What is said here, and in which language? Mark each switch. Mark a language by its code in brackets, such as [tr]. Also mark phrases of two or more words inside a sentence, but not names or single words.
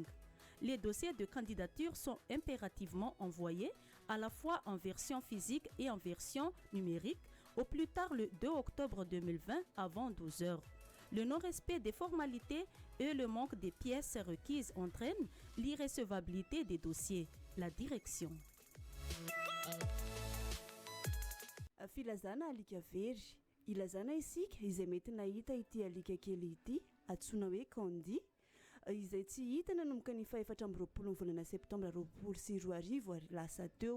[fr] Les dossiers de candidature sont impérativement envoyés à la fois en version physique et en version numérique au plus tard le 2 octobre 2020 avant 12 heures. Le non-respect des formalités et le manque des pièces requises entraînent l'irrecevabilité des dossiers. La direction. [mg] Filazana alika very ilazana isika izay mety nahita ity alika kely ity atsoina hoe kandi izay tsy hita nanomboka ny faefatra amby 20 volana septambra 2024 ary lasa teo.